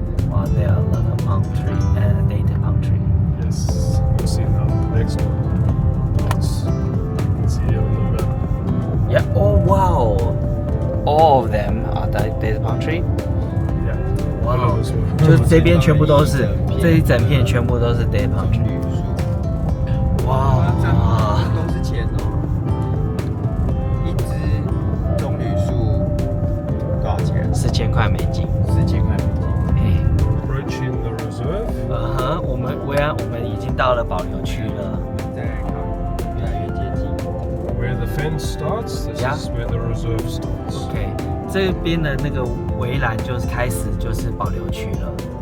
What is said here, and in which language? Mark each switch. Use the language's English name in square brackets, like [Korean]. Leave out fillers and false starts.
[English] Wow, there are a lot of palm tree and date palm tree. Yes, we'll see now. Next one. Let's see here on the map. Yeah. Oh wow. All of them are date palm tree. Yeah. Wow. [Chinese] 就这边全部都是，这一整片全部都是 [English] date palm tree. [Chinese] 哇，都是钱哦。一只棕榈树多少钱？4000块美金。？4000块美金。 [English] Approaching the reserve. [Chinese] 我们已经到了保留区了。在越来越接近。 [English] Where the fence starts, this is where the reserve starts. [Chinese] OK， 这边的那个围栏就是就是保留区了。